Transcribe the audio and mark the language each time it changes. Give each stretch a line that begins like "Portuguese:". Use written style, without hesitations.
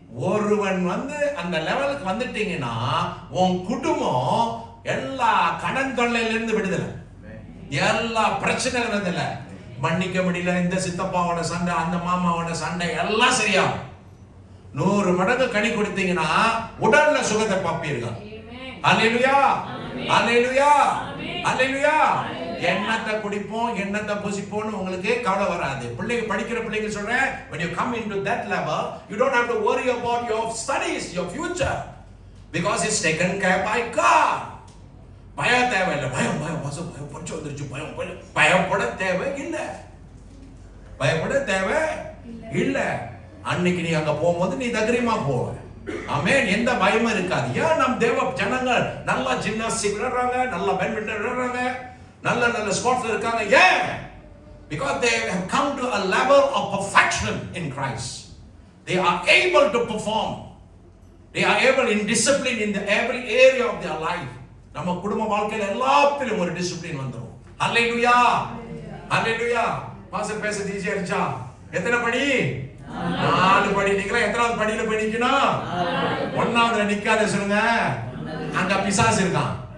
Tamil: ஒருவன் வந்து அந்த லெவலுக்கு வந்துட்டீங்கன்னா உன் குடும்பம் எல்லா கடன் தொல்லையிலிருந்து விடுதலை, எல்லா பிரச்சனைகள் இல்ல, மன்னிக்க முடியல, இந்த சித்தப்பாவோட சண்டை, அந்த மாமாவோட சண்டை எல்லாம் சரியாகும். 100 மடங்கு கனி கொடுத்தீங்கன்னா உடல்ல சுகத்தை பார்ப்பீர்கள். அல்லேலூயா, அல்லேலூயா, அல்லேலூயா. எண்ணத்தை குடிப்போம், எண்ணத்தை புசிப்போம்னு உங்களுக்கு கவலை வராது. பிள்ளைங்க படிக்கிற பிள்ளைங்க சொல்றேன்,
English: when you come into that level you don't have to worry about your studies, your future, because it's taken care by God.
Tamil: பயம் தேவையில்லை. பயம் படிச்சு வந்துருச்சு, பயப்பட தேவை இல்லை, பயப்பட தேவை இல்லை. அன்னைக்கு நீ அங்க போகும்போது நீ தைரியமா போவ. ஆமென். எந்த பயமும் இருக்காது. ஏன் நம் தேவ ஜனங்கள் நல்லா ஜிம்னாஸ்டிக் விளையாடுறாங்க, நல்லா பேட்மிண்டன் விளையாடுறாங்க, நல்ல ஸ்போர்ட்ஸ்ல இருக்காங்க. ஏன்?
English: because they have come to a level of perfection in Christ. They are able to perform. they are able in discipline in the every area of their life.
Tamil: நம்ம குடும்ப வாழ்க்கையில எல்லாத்திலும் ஒரு டிசிப்ளின் வந்துரும். ஹalleluya, ஹalleluya. பாஸ்டர் பேச ஈஸியா இருந்துச்சா? எத்தனை படி? 4 படி. நீங்க எத்தனாவது படியில போய் நிக்கணும்? 1ஆவதுல நிக்காத சொல்லுங்க, அங்க பிசாசு இருக்கான்.